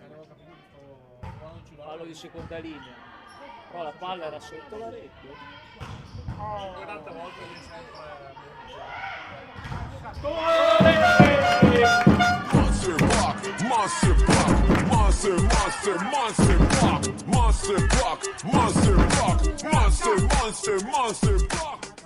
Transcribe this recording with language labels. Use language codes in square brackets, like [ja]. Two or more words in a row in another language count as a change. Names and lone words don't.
[it] Fallo di seconda linea. Però la palla era sotto la rete. Tante volte lì sempre. [en] Monster block, monster block, monster, monster, monster block, monster block, monster block, monster, monster, monster block.